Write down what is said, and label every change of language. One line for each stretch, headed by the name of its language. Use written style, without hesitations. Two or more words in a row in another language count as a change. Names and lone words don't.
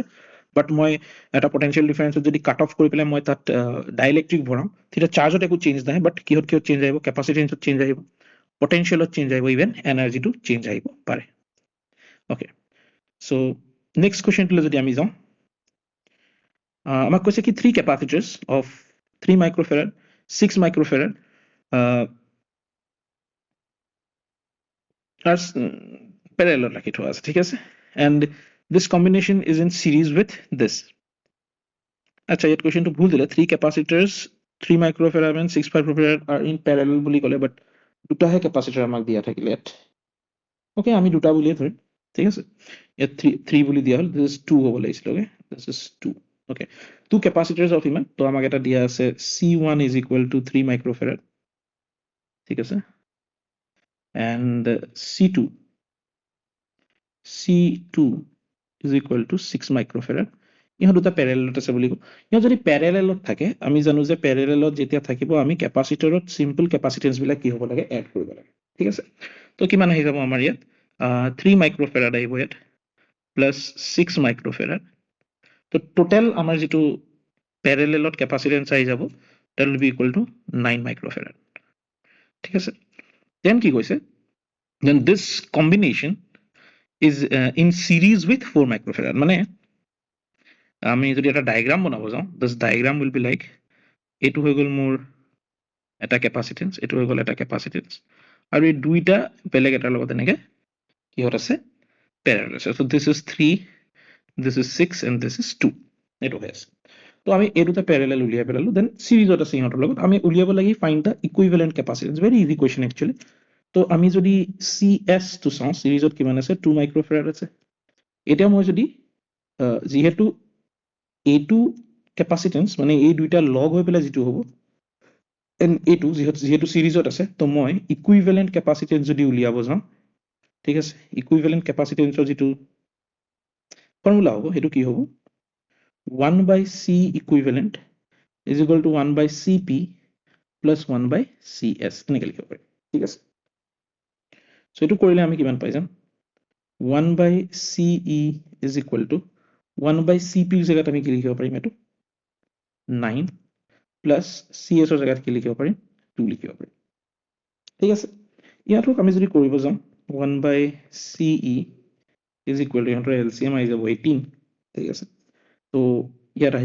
Assamese: বাট মই এটা পটেনশিয়েল ডিফাৰেন্সত যদি
English: cut off
Assamese: কৰি পেলাই মই তাত ডাইলেক্ট্ৰিক ভৰাওঁ, তেতিয়া চাৰ্জত একো চেঞ্জ নাহে, বাট কিহত চেঞ্জ আহিব, কেপাচিটেন্সত চেঞ্জ আহিব, পটেনশিয়েলত চেঞ্জ আহিব, ইভেন এনাৰ্জিটো চেঞ্জ আহিব পাৰে।
English: okay, so next
Assamese: কুৱেশ্যনটোলৈ যদি আমি যাওঁ, আমাক কৈছে কি
English: 3 capacitors of 3 microfarad, 6 microfarad are parallel
Assamese: রাখি থোৱা আছে। ঠিক আছে,
English: and this combination is in series with this.
Assamese: আচ্ছা, ইয়াত কুৱেশ্যনটো ভুল দিলে,
English: 3 capacitors 3 microfarad and 6 microfarad are in parallel
Assamese: বুলি ক'লে, বাট দুটাহে কেপাচিটাৰ আমাক দিয়া থাকিলে ইয়াত। ওকে, আমি দুটা বুলিয়ে ধৰিম। ঠিক আছে, ইয়াত 3 বুলি দিয়া হ'ল,
English: this is 2 হ'ব লাগিছিল। ওকে, this is 2. Okay, 2 capacitors of ইমান,
Assamese: তো আমাক এটা দিয়া আছে
English: C1 is equal to 3 microfarad।
Assamese: ঠিক আছে,
English: and C2 is equal to 6 microfarad
Assamese: ইহত দুটা প্যারালেলত আছে বুলি কওঁ ইহত যদি প্যারালেলত থাকে আমি জানো যে প্যারালেলত যেতিয়া থাকিব আমি ক্যাপাসিটৰত
English: simple capacitance
Assamese: বিলাক কি হ'ব লাগে এড কৰিব লাগে ঠিক আছে তো কিমান আহি যাব আমাৰ ইয়াত 3 microfarad আহিব ইয়াত প্লাস 6 microfarad তো টোটাল আমাৰ যেটো প্যারালেলত ক্যাপাসিটেন্স আহি যাব
English: that will be equal to 9 microfarad
Assamese: ঠিক আছে then কি কৈছে
English: then this combination is in series with 4 microfarad
Assamese: মানে আমি যদি এটা ডায়াগ্রাম বনাব যাওঁ
English: this diagram will be like
Assamese: এটো হৈ গল মোৰ এটা ক্যাপাসিটেন্স এটো হৈ গল এটা ক্যাপাসিটেন্স আৰু এই দুইটা বেলেগ এটাৰ লগত এনেকে কিহত আছে প্যারালাল আছে
English: so this is 3 this is 6 and this is 2
Assamese: এটো হৈ আছে তো আমি এই দুটা প্যারালাল উলিয়াই পেলালো দেন সিরিজত আছে ইহঁতৰ লগত আমি উলিয়াব লাগি
English: find the equivalent capacitance very easy question actually
Assamese: তো আমি যদি CS তো চাওঁ সিরিজত কিমান আছে 2 মাইক্রোফ্যারাড আছে এতিয়া মই যদি যেহেতু এইটো ক্যাপাসিটেন্স মানে এই দুইটা লগ হৈ পেলাই যেটো হ'ব এন এইটো যেহেতু সিরিজত আছে তো মই
English: equivalent capacitance
Assamese: যদি উলিয়াব যাওঁ ঠিক আছে ইকুইভ্যালেন্ট ক্যাপাসিটেন্সৰ যেটো
English: ফৰ্মুলা
Assamese: হ'ব হেতু কি হ'ব
English: 1 by C equivalent is equal to 1 by CP plus 1 by CS
Assamese: এনেকে লিখিব পাৰি ঠিক আছে
English: সো
Assamese: এটো কৰিলে আমি কিমান পাই যাম
English: 1 by CE is equal to 1 by CP
Assamese: ৰ জায়গাত আমি কি লিখিব পাৰিম এটো
English: 9 plus CS
Assamese: ৰ জায়গাত কি লিখিব পাৰিম 2 লিখিব পাৰিম ঠিক আছে ইয়াতো আমি যদি কৰিব যাম
English: 1 by CE is equal to
Assamese: ইহঁতৰ LCM আহি যাব 18 ঠিক আছে তো ইয়াত আহি